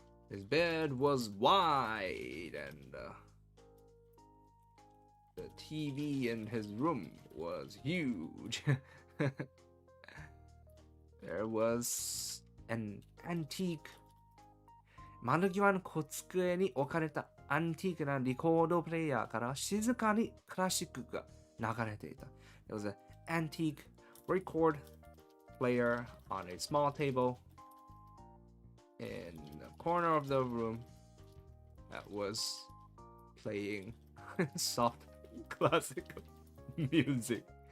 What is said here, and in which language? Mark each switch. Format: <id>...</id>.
<en>his bed was wide, and the TV in his room was huge. There was an antique</en> <ja>窓際の小机に置かれたアンティークなリコードプレイヤーから静かにクラシックが流れていた。</ja> <en>There was an antique record player on a small table in the corner of the room that was playing soft classical music.</en>